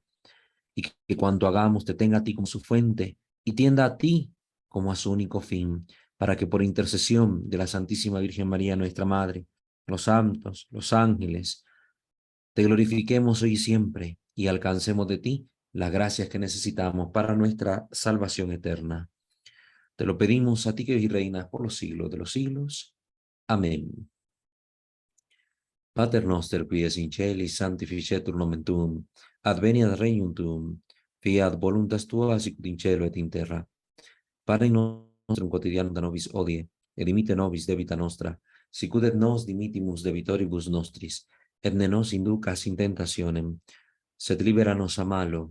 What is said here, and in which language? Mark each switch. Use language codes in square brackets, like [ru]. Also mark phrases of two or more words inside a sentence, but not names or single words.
[es] Y que cuanto hagamos te tenga a ti como su fuente y tienda a ti como a su único fin, para que por intercesión de la Santísima Virgen María, nuestra Madre, los santos, los ángeles, te glorifiquemos hoy y siempre y alcancemos de ti las gracias que necesitamos para nuestra salvación eterna. Te lo pedimos a ti que vives y reinas por los siglos de los siglos. Amén. [la] Pater noster qui es in celis, sanctificetur nomen tuum, adveniat regnum tuum, fiat voluntas tua sicut in cielo et in terra. Pane nostrum quotidianum da nobis hodie, et dimitte nobis debita nostra, sicut et nos dimittimus debitoribus nostris, et ne nos inducas in tentationem, sed libera nos a malo.